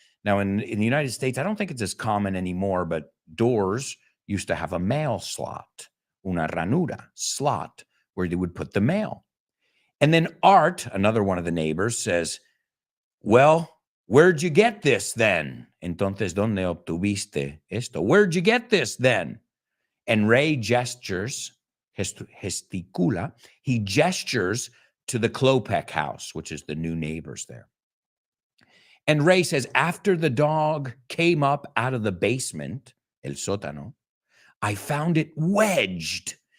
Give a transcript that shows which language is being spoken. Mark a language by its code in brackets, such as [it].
[en] Now, in the United States, I don't think it's as common anymore, but doors used to have a mail slot, [es] una ranura, [en] slot, where they would put the mail. And then Art, another one of the neighbors, says, well, where'd you get this then? [es] Entonces, ¿dónde obtuviste esto? [en] Where'd you get this then? And Ray gestures, [es] gesticula, [en] he gestures to the Klopek house, which is the new neighbors there. And Ray says, after the dog came up out of the basement, [es] el sótano, [en] I found it wedged.